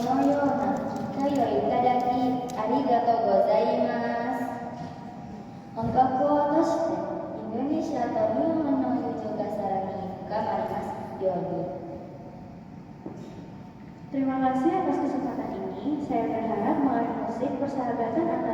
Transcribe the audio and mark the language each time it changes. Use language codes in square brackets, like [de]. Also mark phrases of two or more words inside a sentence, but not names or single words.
[ja] ような機会をいただきありがとうございます。音楽を通してインドネシアと日本の友情がさらに深まりますように。 [id] Terima kasih atas kesempatan ini. Saya berharap mengenai musik persahabatan antara